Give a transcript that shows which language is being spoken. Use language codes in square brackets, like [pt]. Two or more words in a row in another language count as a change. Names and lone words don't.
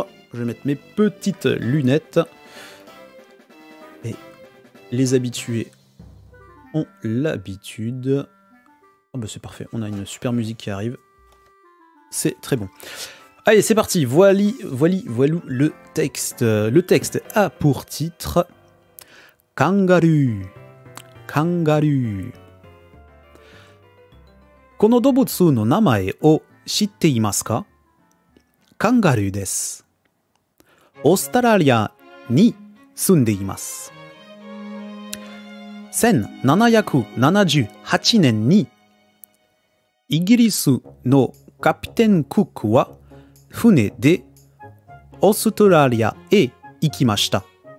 [fr] Je vais mettre mes petites lunettes. Et les habitués ont l'habitude. Oh c'est parfait, on a une super musique qui arrive. C'est très bon. Allez, c'est parti, voilou le texte. Le texte a pour titre Kangaroo. Kangaroo. [ja] この動物の名前を知っていますか？カンガルーです。オーストラリアに住んでいます。1778年にイギリスのカピテン・クックは船でオーストラリアへ行きました。